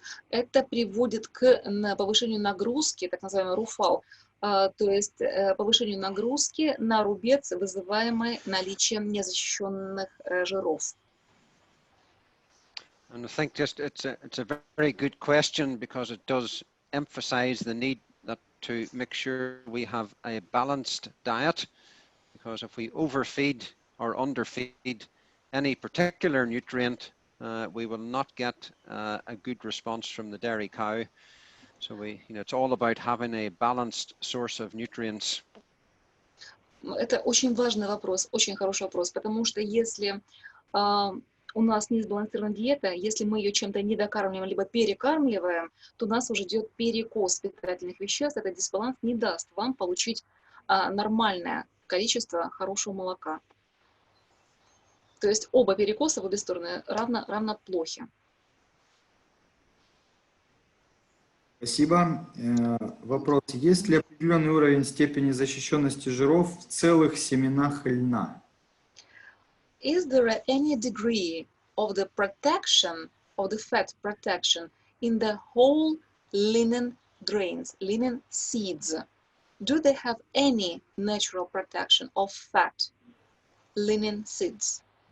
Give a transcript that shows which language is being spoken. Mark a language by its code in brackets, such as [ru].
[ru] Это приводит к повышению нагрузки, так называемый руфал, то есть повышению нагрузки на рубец, вызываемой наличием незащищенных жиров. [en] And I think just it's a very good question because it does emphasize the need to make sure we have a balanced diet, because if we overfeed or underfeed any particular nutrient, we will not get a good response from the dairy cow. So it's all about having a balanced source of nutrients. [ru] Это очень важный вопрос, очень хороший вопрос, потому что если у нас не сбалансирована диета, если мы ее чем-то недокармливаем, либо перекармливаем, то у нас уже идет перекос питательных веществ. Этот дисбаланс не даст вам получить нормальное количество хорошего молока. То есть оба перекоса в обе стороны равно плохи. Спасибо. Вопрос. Есть ли определенный уровень степени защищенности жиров в целых семенах льна? [en] Is there any degree of the protection, of the fat protection in the whole linen grains, linen seeds? Do they have any natural protection of fat linen seeds?